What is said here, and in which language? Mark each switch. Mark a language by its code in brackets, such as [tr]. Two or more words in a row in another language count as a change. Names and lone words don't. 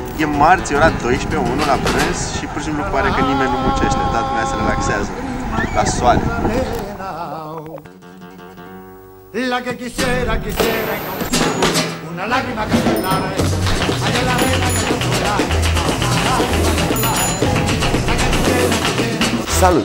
[ro] marți, ora 12:01 la prânz și pur și simplu pare că nimeni nu muncește, toată lumea se relaxează la soare. [es] La que quisiera una lágrima que llorara, allá la arena que llorara. [ro] Salut!